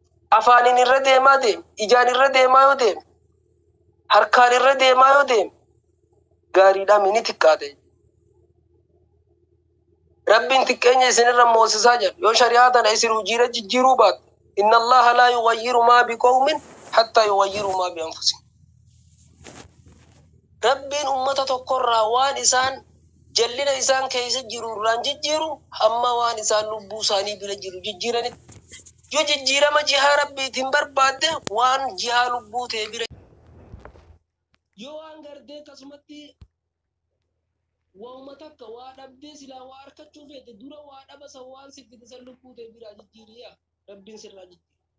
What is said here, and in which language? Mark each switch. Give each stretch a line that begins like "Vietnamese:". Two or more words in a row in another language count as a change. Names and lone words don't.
Oromo: Afaaniin irra deemaa deema. Ijaan irra deemaa yoo deema. Harkaan irra deemaa yoo deema. Gaariidhaan ni xiqqaate. Rabbiin xiqqeenya isin irra moosisaa jira. Yoo shari'aa tana isin hujiirra jijjiiruu baatte,
Arabic: "إن الله لا يغير ما بقوم حتى يغيروا ما بأنفسهم."
Oromo: Rabbiin ummata tokkorraa waan isaan jallina isaan keessa jiru irraan jijjiiru hamma waan isaan lubbuu isaanii bira jiru jijjiiranitti. Yoo jijjiirama jihaa Rabbiitiin barbaadde waan jihaa lubbuu ta'e bira. Yoo waan gartee akkasumatti waa'uma takka waa dhabdee silaa waa harkachuu feete dura waa dhaba san waan si fide san lubbuu ta'e biraa jijjiiriyaa Rabbiin sirraa jijjiira.